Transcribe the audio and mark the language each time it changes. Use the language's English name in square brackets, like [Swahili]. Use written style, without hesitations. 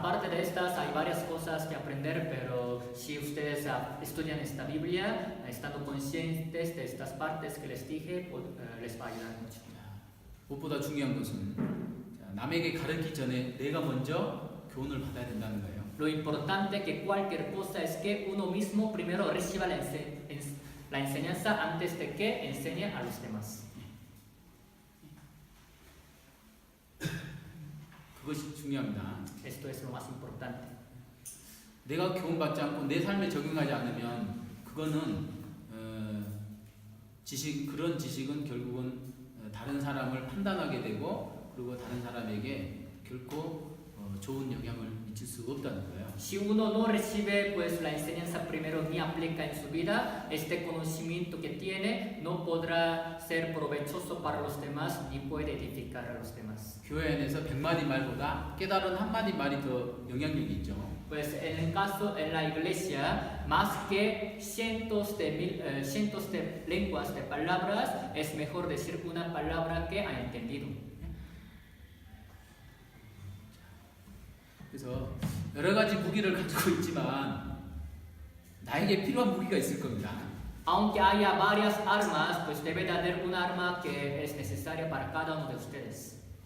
[Spanish] Aparte de estas, hay varias cosas que aprender, pero si ustedes estudian esta Biblia, estando conscientes de estas partes que les dije, les va a ayudar mucho. [Korean] 무엇보다 중요한 것은 남에게 가르치기 전에 내가 먼저 교훈을 받아야 된다는 거예요. [Spanish] Lo importante que cualquier cosa es que uno mismo primero reciba la enseñanza antes de que enseñe a los demás. [Korean] 그것이 중요합니다. [Spanish] Esto es lo más importante. [Korean] 내가 교훈받지 않고 내 삶에 적용하지 않으면 그거는 그런 지식은 결국은 다른 사람을 판단하게 되고 그리고 다른 사람에게 결코 좋은 영향을 미칠 수 없다는 거예요. [Spanish] Si uno no recibe pues la enseñanza primero ni aplica en su vida, este conocimiento que tiene no podrá ser provechoso para los demás ni puede edificar a los demás. [Korean] 교회 안에서 100마디 말보다 깨달은 한마디 말이 더 영향력이 있죠. [Spanish] Pues en el caso en la iglesia, más que cientos de lenguas de palabras, es mejor decir una palabra que ha entendido. [Korean] 그래서 여러 가지 무기를 가지고 있지만 나에게 필요한 무기가 있을 겁니다. [Spanish] Aunque haya varias armas, pues debe de haber un arma que es necesaria para cada uno de ustedes.